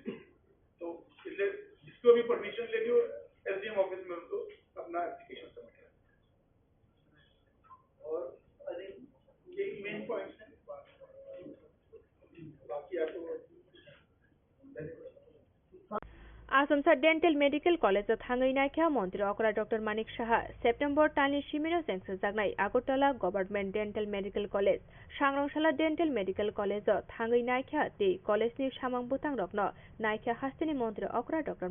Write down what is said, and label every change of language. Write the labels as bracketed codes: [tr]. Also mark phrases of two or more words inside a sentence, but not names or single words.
[hi] तो इसलिए जिसको भी परमिशन लेनी हो एसडीएम ऑफिस में उनको अपना एप्लीकेशन सबमिट करें। और [en] I think [hi] ये [en] main points [hi] हैं, बाकी आपको [trp] आज Asomsa Dental Medical College thangai naikha Mantri Okra Dr. Manik Saha September tani Shimino Sengsa Jagnai Agotala Government Dental Medical College Sangrongsalar Dental Medical College thangai naikha te college ni samang butang rokno naikha hastini Mantri Okra Dr.